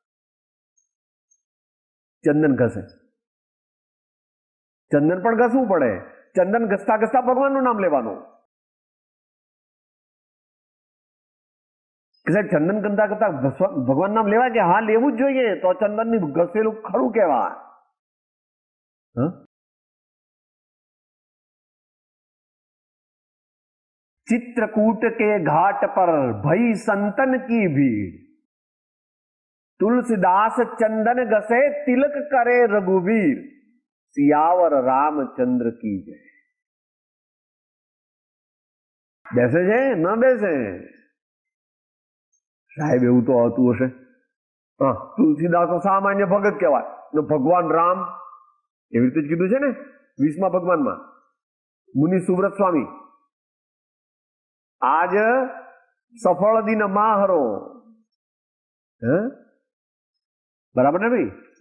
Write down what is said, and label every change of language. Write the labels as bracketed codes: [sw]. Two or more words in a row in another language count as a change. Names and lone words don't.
[gu] ચંદન ઘસે, ચંદન પણ ઘસવું પડે. ચંદન ઘસતા ઘસતા ભગવાનનું નામ લેવાનું. ચંદન ગંદા કરતા ભગવાન નામ લેવાય કે? હા, લેવું જ જોઈએ. તો ચંદન ની ઘસેલું ખરું કહેવાય. [hi] चित्रकूट के घाट पर भई संतन की भीड़, तुलसीदास चंदन घसे तिलक करे रघुवीर, सियावर रामचंद्र की जय. [gu] બેસે છે? ન બેસે? સાહેબ એવું તો હતું હશે. તુલસીદાસ સામાન્ય ભગત કહેવાય. ભગવાન રામ એવી રીતે જ કીધું છે ને 20મા ભગવાનમાં મુનિ સુવ્રત સ્વામી, આજ સફળ દિન માહરો, બરાબર ને ભાઈ?